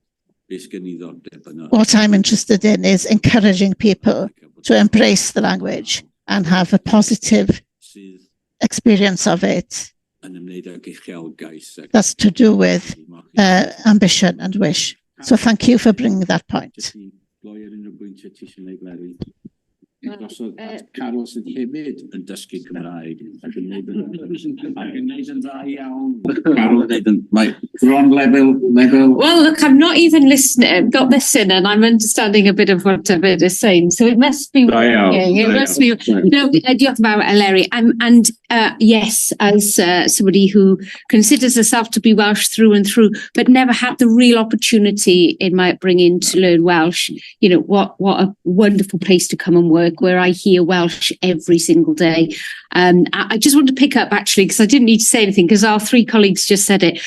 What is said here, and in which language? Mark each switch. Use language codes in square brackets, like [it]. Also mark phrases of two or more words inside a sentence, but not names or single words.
[en] What I'm interested in is encouraging people to embrace the language and have a positive experience of it. That's to do with ambition and wish. So thank you for bringing that point. [cy] Carol sydd hefyd yn dysgu Cymraeg ac yn neud yn dda iawn. [en] Carol yn we're on level. Well, look, I'm not even listening. Got this in, and I'm understanding a bit of what David is saying. So it must be working. It must be. No, [cy] diolch yn fawr, Eleri. [en] And yes, as somebody who considers herself to be Welsh through and through, but never had the real opportunity in my upbringing to learn Welsh. You know, what a wonderful place to come and work, where I hear Welsh every single day. I just want to pick up, actually, because I didn't need to say anything, because our three colleagues just said it.